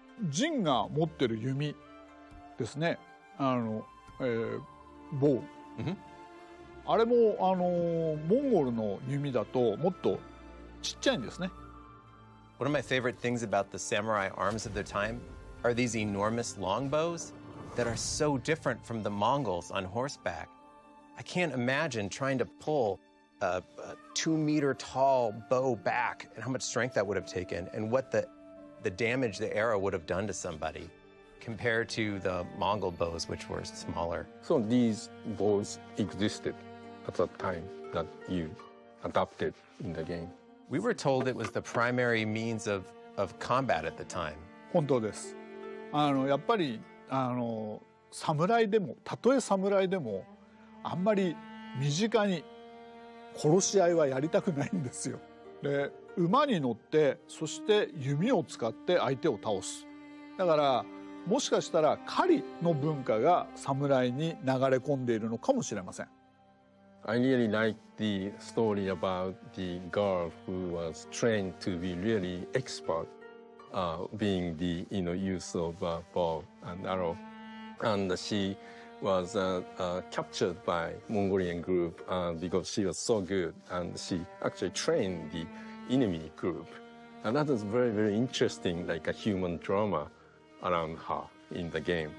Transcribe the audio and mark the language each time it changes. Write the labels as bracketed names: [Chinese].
[Japanese] ジンが持ってる弓ですね。ボウ。あれもモンゴルの弓だともっとちっちゃいんですね。 [English] One of my favorite things about the samurai arms of their time are these enormous longbows that are so different from the Mongols on horseback. I can't imagine trying to pull a 2-meter tall bow back and how much strength that would have taken and what the damage the arrow would have done to somebody compared to the Mongol bows, which were smaller. So these bows existed at the time that you adapted in the game. We were told it was the primary means of combat at the time. [Japanese] 本当です。やっぱり侍でもたとえ侍でもあんまり身近に殺し合いはやりたくないんですよ。で馬に乗ってそして弓を使って相手を倒す。だからもしかしたら狩りの文化が侍に流れ込んでいるのかもしれません。 [English] I really like the story about the girl who was trained to be really expert, being the use of bow and arrow, and she was captured by Mongolian group because she was so good, and she actually trained the enemy group, and that is very, very interesting, like a human drama around her in the game.